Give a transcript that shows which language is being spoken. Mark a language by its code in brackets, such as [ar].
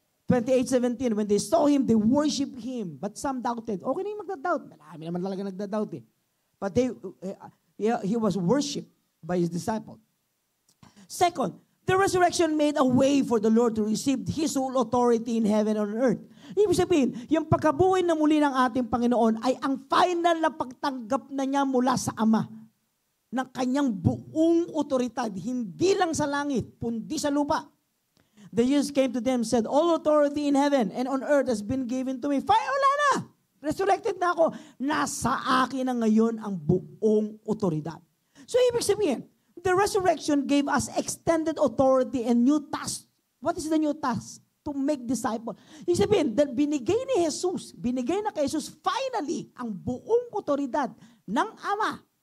[en] 28:17, when they saw him, they worshiped him. But some doubted. [tl] Okay na yung magdadoubt. Marami naman talaga nagdadoubt eh. [en] But he was worshipped by his disciples. Second, the resurrection made a way for the Lord to receive His whole authority in heaven and on earth. [tl] Ibig sabihin, yung pagkabuhay na muli ng ating Panginoon ay ang final na pagtanggap na niya mula sa Ama ng kanyang buong otoridad, hindi lang sa langit, kundi sa lupa. [en] The Jesus came to them and said, all authority in heaven and on earth has been given to me. [tl] Wala na! Resurrected na ako. Nasa akin na ngayon ang buong otoridad. So ibig sabihin, [en] the resurrection gave us extended authority and new task. What is the new task? To make disciples. [tl] Ibig sabihin, binigay ni Jesus, binigay na kay Jesus finally ang buong otoridad ng Ama.